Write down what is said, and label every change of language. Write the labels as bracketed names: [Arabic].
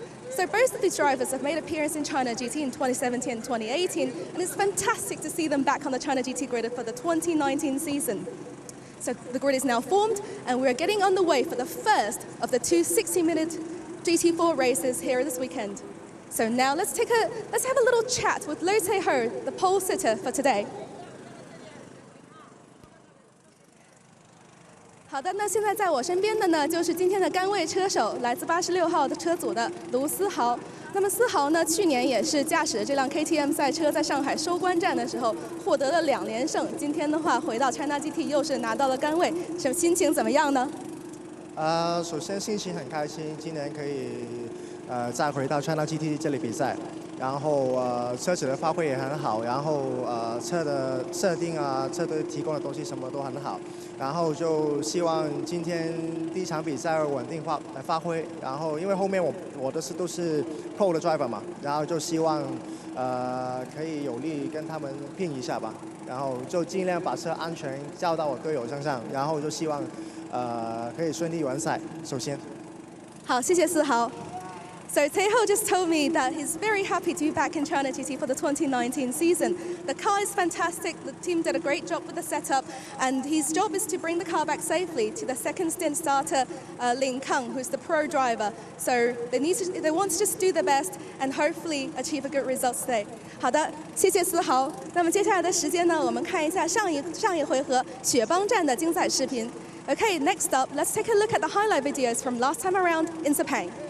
[English] So both of these drivers have made appearance in China GT in 2017 and 2018, and it's fantastic to see them back on the China GT grid for the 2019 season. So the grid is now formed, and we're getting underway for the first of the 2 60-minute GT4 races here this weekend. So now let's have a little chat with Lo Tae-ho, the pole sitter for today. [Chinese] 好的，那现在在我身边的呢，就是今天的杆位车手，来自86号的车组的卢思豪。那么思豪呢，去年也是驾驶这辆 KTM 赛车，在上海收官战的时候获得了2连胜。今天的话，回到 China GT 又是拿到了杆位，心情怎么样呢？首先心情很开心，今年可以再回到 China GT 这里比赛。然后车子的发挥也很好，然后车的设定啊，车队提供的东西什么都很好，然后就希望今天第一场比赛稳定发挥，然后因为后面我都是 Pro 的 driver 嘛，然后就希望可以有力跟他们拼一下吧，然后就尽量把车安全交到我队友身上，然后就希望可以顺利完赛。首先，好，谢谢思豪。 [English] So Tae-ho just told me that he's very happy to be back in China GT for the 2019 season. The car is fantastic, the team did a great job with the setup, and his job is to bring the car back safely to the second stint starter, Lin Kang, who's the pro driver. So they want to just do their best and hopefully achieve a good result today. [Chinese] 好的，谢谢思豪。那么接下来的时间呢，我们看一下上一回合雪邦站的精彩视频。 [English] Okay, next up, let's take a look at the highlight videos from last time around in Sepang.